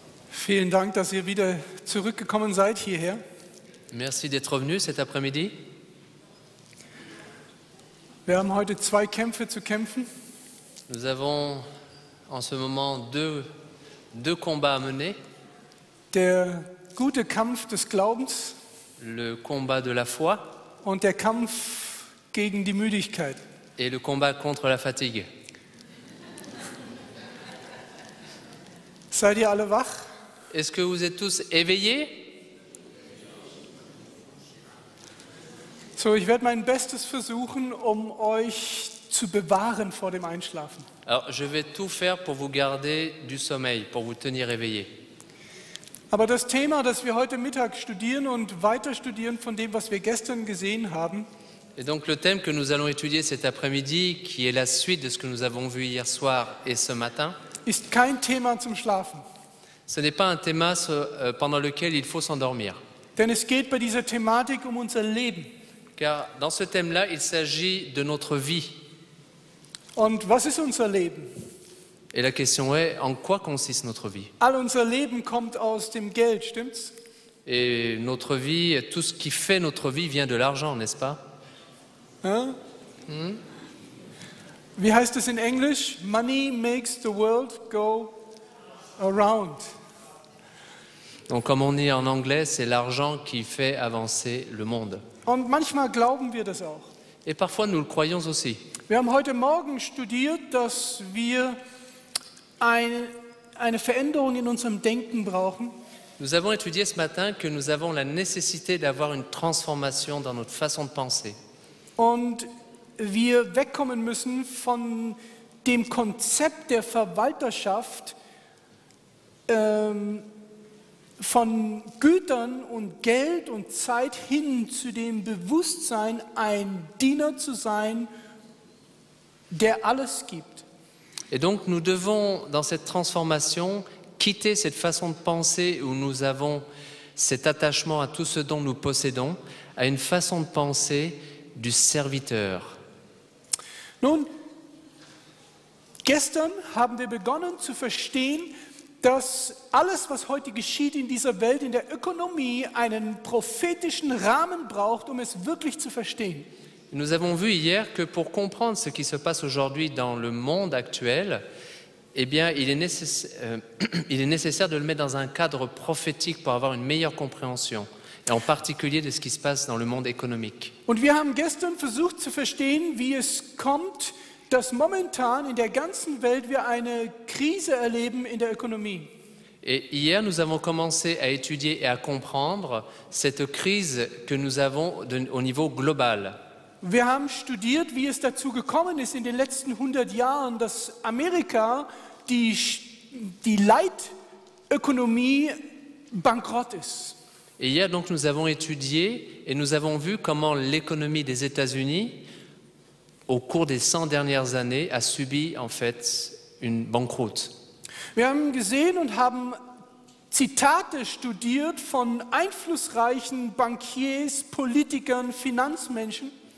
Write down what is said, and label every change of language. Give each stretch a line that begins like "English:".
German: Vielen Dank, dass ihr wieder zurückgekommen seid hierher.
French: Merci d'être venu cet après-midi.
German: Wir haben heute zwei Kämpfe zu kämpfen.
French: Nous avons en ce moment deux combats à mener.
German: Der gute Kampf des Glaubens
French: Le combat de la foi
German: und der Kampf gegen die Müdigkeit.
French: et le combat contre la fatigue.
German: Seid ihr alle wach?
French: Est-ce que vous êtes tous éveillés?
German: So, ich werde mein Bestes versuchen, um euch zu bewahren vor dem Einschlafen.
French: Alors, je vais tout faire pour vous garder du sommeil, pour vous tenir éveillés.
German: Aber das Thema, das wir heute Mittag studieren und weiter studieren von dem, was wir gestern gesehen haben,
French: Et donc, le thème que nous allons étudier cet après-midi, qui est la suite de ce que nous avons vu hier soir et ce matin,
German: ist kein Thema zum Schlafen.
French: ce n'est pas un thème pendant lequel il faut s'endormir.
German: Denn es geht bei dieser Thematik um unser Leben.
French: Car dans ce thème-là, il s'agit de notre vie.
German: Und was ist unser Leben?
French: Et la question est, en quoi consiste notre vie?
German: All unser Leben kommt aus dem Geld, stimmt's?
French: Et notre vie, tout ce qui fait notre vie vient de l'argent, n'est-ce pas?
German: Ja? Wie heißt es in Englisch?
English: Money makes the world go around.
French: Donc comme on dit en anglais, c'est l'argent qui fait avancer le monde.
German: Und manchmal glauben wir das auch.
French: Et parfois nous le croyons aussi.
German: Wir haben heute Morgen studiert, dass wir eine Veränderung in unserem Denken brauchen.
French: Nous avons étudié ce matin que nous avons la nécessité d'avoir une transformation dans notre façon de penser.
German: Und wir wegkommen müssen von dem Konzept der Verwalterschaft, von Gütern und Geld und Zeit hin zu dem Bewusstsein, ein Diener zu sein, der alles gibt.
French: Et donc nous devons, dans cette transformation, quitter cette façon de penser où nous avons cet attachement à tout ce dont nous possédons, à une façon de penser du serviteur.
German: Nun, gestern haben wir begonnen zu verstehen, dass alles, was heute geschieht in dieser Welt, in der Ökonomie, einen prophetischen Rahmen braucht, um es wirklich zu verstehen.
French: Nous avons vu hier que pour comprendre ce qui se passe aujourd'hui dans le monde actuel, eh bien, il est nécessaire de le mettre dans un cadre prophétique pour avoir une meilleure compréhension, et en particulier de ce qui se passe dans le monde économique.
German: Und wir haben gestern versucht zu verstehen, wie es kommt, dass momentan in der ganzen Welt wir eine Krise erleben in der Ökonomie.
French: Et hier, nous avons commencé à étudier et à comprendre cette crise que nous avons au niveau global.
German: Wir haben studiert, wie es dazu gekommen ist in den letzten 100 Jahren, dass Amerika, die Leitökonomie, bankrott ist.
French: Et hier, donc, nous avons étudié et nous avons vu comment l'économie des États-Unis, au cours des 100 dernières années, a subi en fait une banqueroute.
German: Wir haben gesehen und haben Zitate studiert von einflussreichen Bankiers, Politikern, Finanzmenschen.